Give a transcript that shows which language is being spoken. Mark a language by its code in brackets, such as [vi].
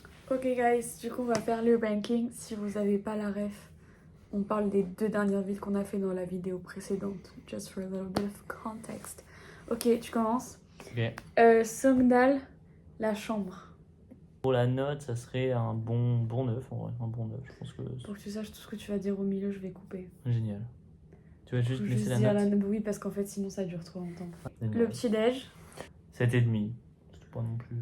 [fr] Ok guys, du coup on va faire le ranking. Si vous avez pas la ref, on parle des 2 dernières villes qu'on a fait dans la vidéo précédente. [en] Just for a little bit of context. [fr] Ok, tu commences. Ok. Sogndal, la chambre. Pour la note, ça serait un bon 9 en vrai. Un bon 9, je pense que Pour que tu saches tout ce que tu vas dire au milieu, je vais couper. c'est génial. Tu vas juste Faut laisser la dire note. oui, parce qu'en fait sinon ça dure trop longtemps. Génial. Le petit déj. 7,5. C'est pas non plus.